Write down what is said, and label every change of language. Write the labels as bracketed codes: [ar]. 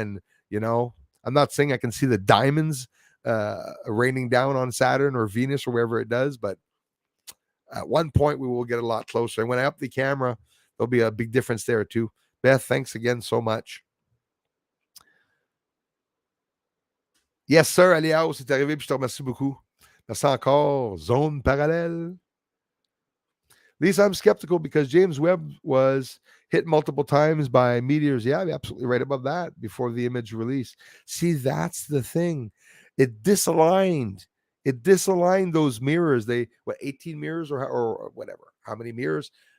[en] And, I'm not saying I can see the diamonds raining down on Saturn or Venus or wherever it does, but at one point we will get a lot closer. And when I up the camera, there'll be a big difference there too. Beth, thanks again so much. Yes, sir, [fr] Aliao, c'est arrivé, puis je te remercie beaucoup. Merci encore. Zone parallèle. [en] Lisa, I'm skeptical because James Webb was hit multiple times by meteors. Yeah, you're absolutely right about that before the image release. See, that's the thing. It disaligned. It disaligned those mirrors. 18 mirrors or whatever. How many mirrors?